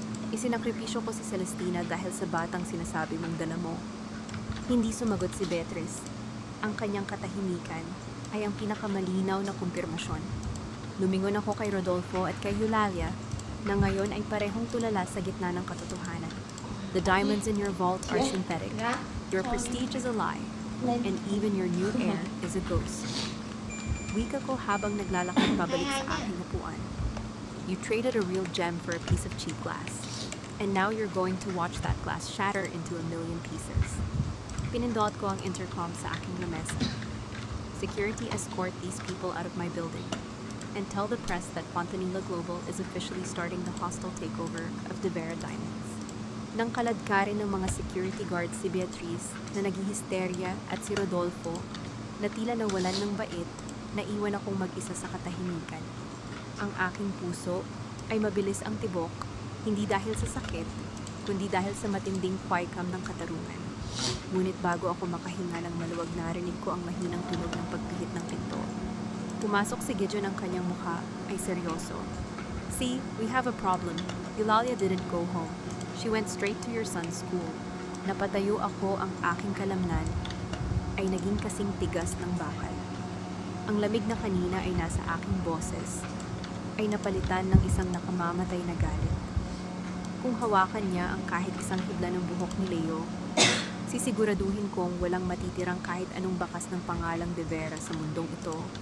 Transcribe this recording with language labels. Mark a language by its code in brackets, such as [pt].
[tl] Isinakripisyo ko si Celestina dahil sa batang sinasabi mong dala mo. Hindi sumagot si Beatrice. Ang kanyang katahimikan ay ang pinakamalinaw na kumpirmasyon. Lumingon ako kay Rodolfo at kay Eulalia na ngayon ay parehong tulala sa gitna ng katotohanan. [en] The diamonds in your vault are synthetic. Your prestige is a lie. And even your new heir is a ghost. [tl] Wika ko habang naglalakad pabalik sa aking upuan. [en] You traded a real gem for a piece of cheap glass. And now you're going to watch that glass shatter into a million pieces. [tl] Pinindot ko ang intercom sa aking lamesa. [en] Security escort these people out of my building. And tell the press that Fontanilla Global is officially starting the hostile takeover of De Vera Diamonds. [tl] Nang kaladkarin ng mga security guards si Beatrice na naghihisterya at si Rodolfo na tila nawalan ng bait, naiwan akong mag-isa sa katahimikan. Ang aking puso ay mabilis ang tibok, hindi dahil sa sakit, kundi dahil sa matinding kwikam ng katarungan. Ngunit bago ako makahinga ng maluwag, narinig ko ang mahinang tunog ng pagpihit ng pinto. Pumasok si Gideon, ang kanyang mukha ay seryoso. [en] See, we have a problem. Eulalia didn't go home. She went straight to your son's school. [tl] Napatayo ako, ang aking kalamnan ay naging kasing tigas ng bakal. Ang lamig na kanina ay nasa aking boses, ay napalitan ng isang nakamamatay na galit. Kung hawakan niya ang kahit isang hibla ng buhok ni Leo, sisiguraduhin kong walang matitirang kahit anong bakas ng pangalang De Vera sa mundong ito.